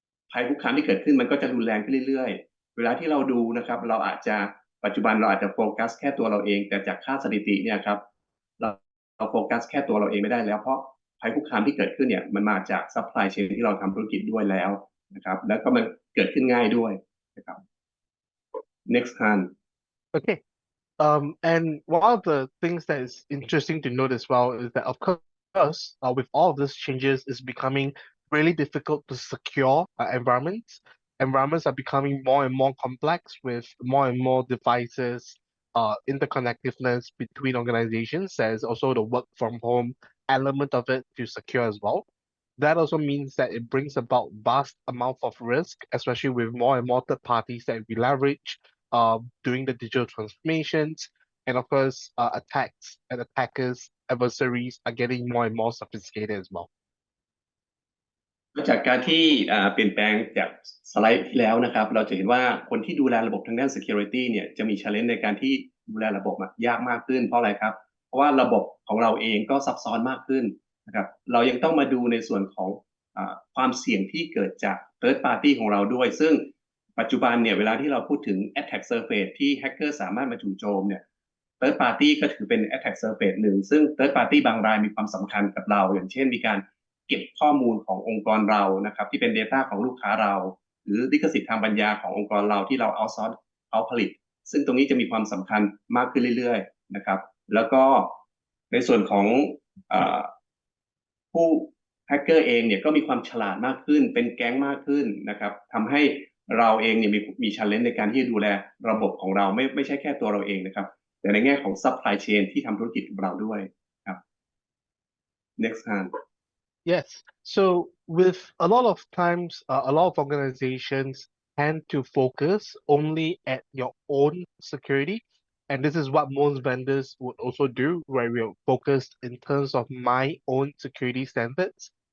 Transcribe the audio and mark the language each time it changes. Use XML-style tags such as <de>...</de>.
<th>ภัยคุกคามที่เกิดขึ้นมันก็จะรุนแรงขึ้นเรื่อยๆเวลาที่เราดูนะครับเราอาจจะปัจจุบันเราอาจจะโฟกัสแค่ตัวเราเองแต่จากค่าสถิติเนี่ยครับเราโฟกัสแค่ตัวเราเองไม่ได้แล้วเพราะภัยคุกคามที่เกิดขึ้นเนี่ยมันมาจากซัพพลายเชนที่เราทำธุรกิจด้วยแล้วนะครับแล้วก็มันเกิดขึ้นง่ายด้วยนะครับ</th> <en>next time Okay. And one of the things that is interesting to note as well is that, of course, with all of these changes, it's becoming really difficult to secure environments. Environments are becoming more and more complex with more and more devices, interconnectedness between organizations. There's also the work from home element of it to secure as well. That also means that it brings about vast amount of risk, especially with more and more third parties that we leverage doing the digital transformations. And of course, attacks and attackers, adversaries are getting more and more sophisticated as well.</en> <th>จากการที่เปลี่ยนแปลงจากสไลด์ที่แล้วนะครับเราจะเห็นว่าคนที่ดูแลระบบทางด้าน security เนี่ยจะมี challenge ในการที่ดูแลระบบยากมากขึ้นเพราะอะไรครับเพราะว่าระบบของเราเองก็ซับซ้อนมากขึ้นนะครับเรายังต้องมาดูในส่วนของ ความเสี่ยงที่เกิดจาก third party ของเราด้วยซึ่งปัจจุบันเนี่ยเวลาที่เราพูดถึง attack surface ที่ hacker สามารถมาจู่โจมเนี่ย third party ก็ถือเป็น attack surface หนึ่งซึ่ง third party บางรายมีความสำคัญกับเราอย่างเช่นมีการเก็บข้อมูลขององค์กรเรานะครับที่เป็น Data ของลูกค้าเราหรือลิขสิทธิ์ทางปัญญาขององค์กรเราที่เราเอาซอร์สเอาผลิตซึ่งตรงนี้จะมีความสำคัญมากขึ้นเรื่อยๆนะครับแล้วก็ ในส่วนของผู้แฮกเกอร์เองเนี่ยก็มีความฉลาดมากขึ้นเป็นแก๊งมากขึ้นนะครับทำให้เราเองเนี่ยมี challenge ในการที่จะดูแลระบบของเราไม่ใช่แค่ตัวเราเองนะครับแต่ในแง่ของ supply chain ที่ทำธุรกิจกับเราด้วยครับ</th> <en>next time Yes. So with a lot of times, a lot of organizations tend to focus only at your own security. And this is what most vendors would also do, where we're focused in terms of my own security standards.</en>